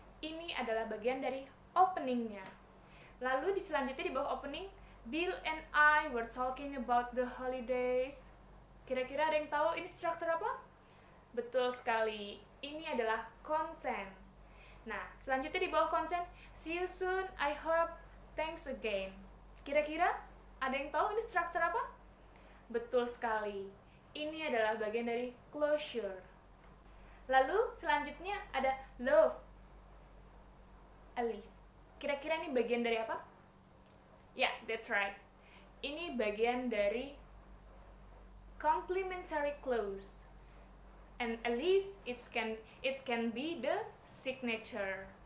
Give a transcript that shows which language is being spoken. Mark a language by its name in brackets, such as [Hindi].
[Indonesian] Ini adalah bagian dari openingnya. Lalu di selanjutnya di bawah opening, [English] Bill and I were talking about the holidays. [Indonesian] Kira-kira ada yang tahu ini struktur apa? Betul sekali. Ini adalah content. Nah, selanjutnya di bawah content, [English] see you soon, I hope, thanks again. [Indonesian] Kira-kira ada yang tahu ini struktur apa? Betul sekali. Ini adalah bagian dari closure. Lalu selanjutnya ada love. Alice. Kira-kira ini bagian dari apa? Ya, [English] that's right. [Indonesian] Ini bagian dari complementary clause. [English] And at least it can be the signature.